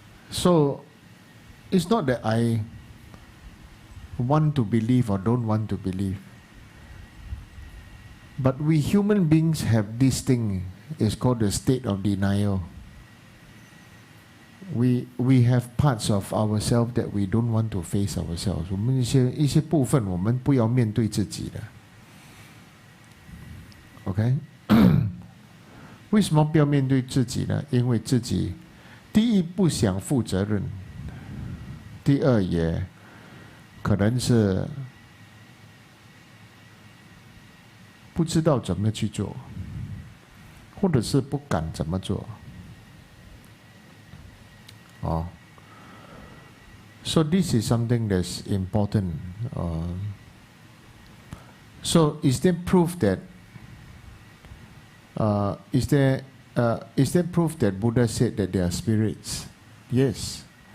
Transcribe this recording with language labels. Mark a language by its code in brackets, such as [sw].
[en] So it's not that I want to believe or don't want to believe. But we human beings have this thing, it's called the state of denial. We have parts of ourselves that we don't want to face ourselves. [zh] 我们一些部分我们不要面对自己的。 [en] OK？ [zh] 为什么不要面对自己呢？因为自己第一不想负责任，第二也可能是不知道怎么去做，或者是不敢怎么做。 [en] So this is something that's important. So is there proof that is there proof that Buddha said that there are spirits? Yes.